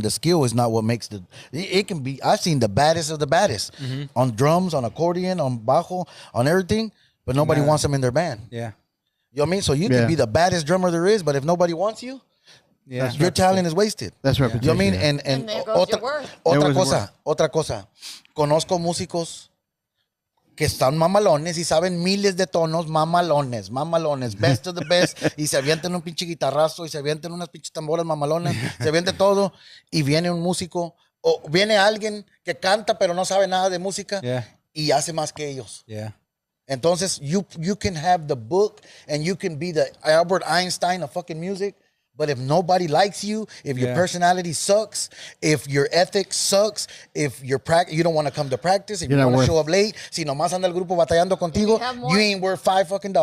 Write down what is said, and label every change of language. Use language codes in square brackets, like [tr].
[en] The skill is not what makes the. It can be. I've seen the baddest of the baddest on drums, on accordion, on bajo, on everything, but nobody wants them in their band. Yeah. You know what I mean? So you can be the baddest drummer there is, but if nobody wants you, your talent is wasted. That's right. You know what I mean? And there goes your worth. [es] Otra cosa. Conozco músicos que están mamalones y saben miles de tonos, mamalones, [en] best of the best, [es] y se avientan un pinche guitarrazo, y se avientan unas pinches tamboras mamalonas, se avienta todo, y viene un músico, o viene alguien que canta pero no sabe nada de música, y hace más que ellos. [en] Yeah. Entonces, you can have the book, and you can be the Albert Einstein of fucking music, but if nobody likes you, if your personality sucks, if your ethics sucks, if you don't want to come to practice, if you want to show up late, [es] si nomás anda el grupo batallando contigo, [en] you ain't worth $5.